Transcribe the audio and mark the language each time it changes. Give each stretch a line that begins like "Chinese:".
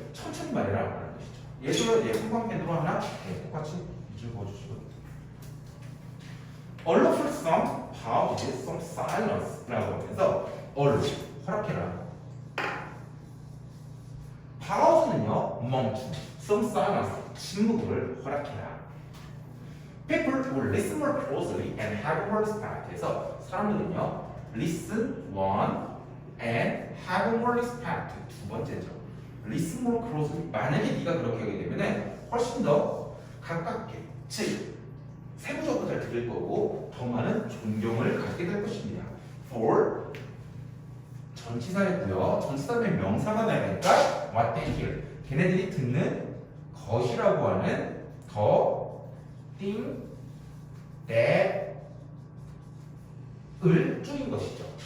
Korean: 천천히 말해라라는 것이죠. 얘도요 형광펜으로 하나 똑같이 밑줄 그어주시고
English: allow some pause, some silence
Korean: 라고 하면서 allow 허락해라. pause는요 멈춤, some silence 침묵을 허락해라.
English: People will listen more closely and have more respect.
Korean: 해서 사람들은요
English: listen one and have more respect
Korean: 두 번째죠. listen more closely 만약에 네가 그렇게 하게 되면은 훨씬 더 가깝게 즉 세부적으로 잘 들을 거고 더 많은 존경을 갖게 될 것입니다. for 전치사였고요. 전치사의 명사가 나니까 what they hear 걔네들이 듣는 것이라고 하는 the thing that 을 줄인 것이죠.